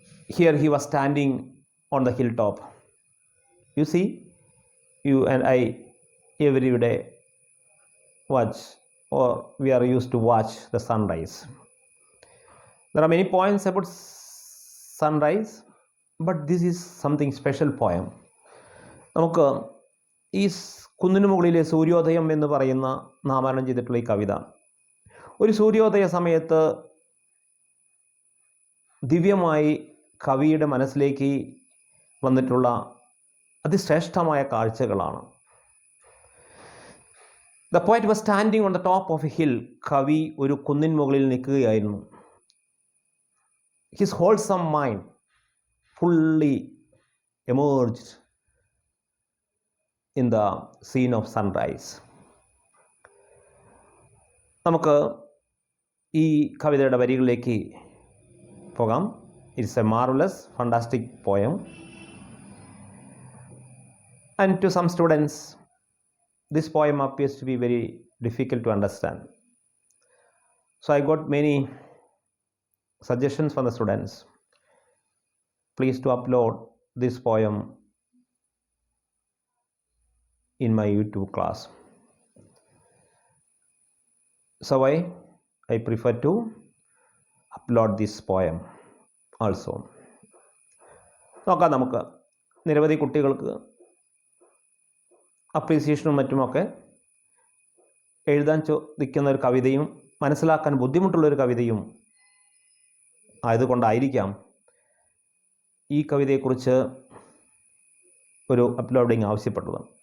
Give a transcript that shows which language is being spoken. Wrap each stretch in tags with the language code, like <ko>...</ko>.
<en>Here he was standing on the hilltop. You see, you and I every day watch, or we are used to watch the sunrise. There are many poems about sunrise, but this is something special poem.</en> <ml>നമുക്ക് ഈ കുന്നിനു മുകളിലെ സൂര്യോദയം എന്ന് പറയുന്ന നാമകരണം ചെയ്തിട്ടുള്ള ഈ കവിത ഒരു സൂര്യോദയ സമയത്ത് ദിവ്യമായി കവിയുടെ മനസ്സിലേക്ക് വന്നിട്ടുള്ള അതിശ്രേഷ്ഠമായ കാഴ്ചകളാണ്.</ml> <en>The poet was standing on the top of a hill.</en> <ml>കവി ഒരു കുന്നിൻ മുകളിൽ നിൽക്കുകയായിരുന്നു.</ml> <en>His wholesome mind fully emerged in the scene of sunrise.</en> <ml>നമുക്ക് ഈ കവിതയുടെ വരികളിലേക്ക് പോകാം.</ml> <en>It's a marvelous, fantastic poem. And to some students, this poem appears to be very difficult to understand. So I got many suggestions from the students. Please to upload this poem in my YouTube class. So I prefer to upload this poem also.</en> <ml>നോക്കാം, നമുക്ക് നിരവധി കുട്ടികൾക്ക് അപ്രീസിയേഷനും മറ്റുമൊക്കെ എഴുതാൻ ചോദിക്കുന്ന ഒരു കവിതയും മനസ്സിലാക്കാൻ ബുദ്ധിമുട്ടുള്ളൊരു കവിതയും ആയതുകൊണ്ടായിരിക്കാം ഈ കവിതയെക്കുറിച്ച് ഒരു അപ്ലോഡിങ് ആവശ്യപ്പെട്ടത്.</ml>